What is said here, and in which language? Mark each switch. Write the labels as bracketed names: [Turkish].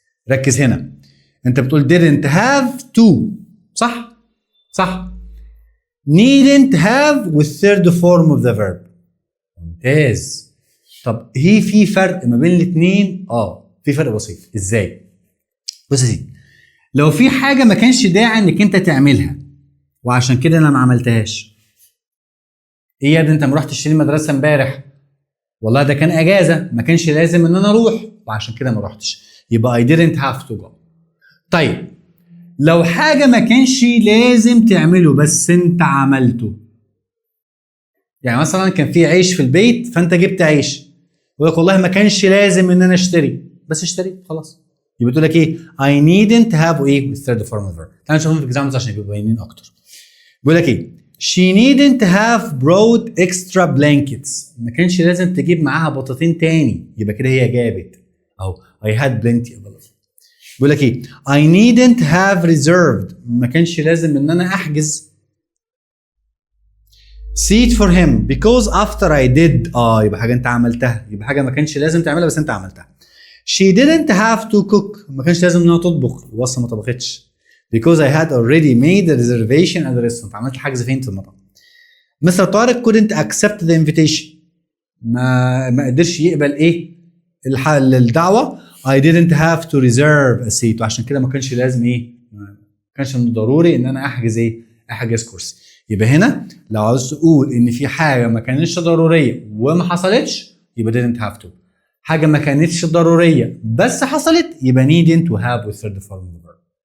[Arabic] ركز هنا، انت بتقول [English] didn't have to [Arabic] صح [English] needn't have [Arabic] وال [English] third form of the verb. [Arabic] ممتاز. طب في فرق ما بين الاثنين؟ في فرق بسيط. ازاي؟ بص يا سيدي، لو في حاجه ما كانش داعي انك انت تعملها وعشان كده انا ما عملتهاش. ايه يا ابني انت ما رحتش تشتري المدرسه امبارح؟ والله ده كان اجازه ما كانش لازم ان انا اروح وعشان كده ما رحتش، يبقى [English] I didn't have to go. [Arabic] طيب لو حاجه ما كانش لازم تعمله بس انت عملته، يعني مثلا كان في عيش في البيت فانت جبت عيش، يقول لك والله ما كانش لازم ان انا اشتري بس اشتريت خلاص، يبقى تقول لك ايه [English] I needn't have [Arabic] ايه [English] with third form of verb. [Arabic] تعالوا نشوفهم في examples عشان يبقوا باينين اكتر. بيقول لك ايه [English] she needn't have brought extra blankets، [Arabic] ما كانش لازم تجيب معاها بطاطين تاني، يبقى كده هي جابت اهو [English] I had plenty of them. [Arabic] بيقول لك ايه [English] I needn't have reserved، [Arabic] ما كانش لازم ان انا احجز [English] seat for him because after I did. [Arabic] يبقى حاجه انت عملتها، يبقى حاجه ما كانش لازم تعملها بس انت عملتها. [English] she didn't have to cook، [Arabic] ما كانش لازم انها تطبخ وصل ما طبختش [English] because I had already made a reservation at the restaurant، [Arabic] عملت حجز فين في المطعم. مستر طارق [English] couldn't accept the invitation، [Arabic] ما قدرش يقبل ايه الدعوه. [English] I didn't have to reserve a seat، [Arabic] وعشان كده ما كانش لازم ما كانش من ضروري ان انا احجز كرسي. يبقى هنا لو عاوز تقول ان في حاجه ما كانتش ضروريه وما حصلتش يبقى [English] didn't have to، [Arabic] حاجه ما كانتش ضروريه بس حصلت يبقى [English] needn't to have with third form of the verb.